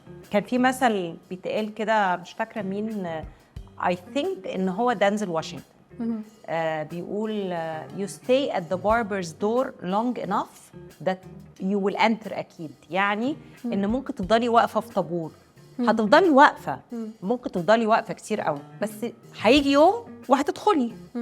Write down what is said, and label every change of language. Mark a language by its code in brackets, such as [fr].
[ar] كان في مثل بيتقال كده مش فاكره مين، [en] I think [ar] ان هو دانزل واشنطن. بيقول [en] you stay at the barber's door long enough that you will enter. [ar] أكيد يعني إن ممكن تفضلي واقفة في طابور، هتفضلي واقفة، ممكن تفضلي واقفة كتير قوي، بس هيجي يوم وهتدخلي.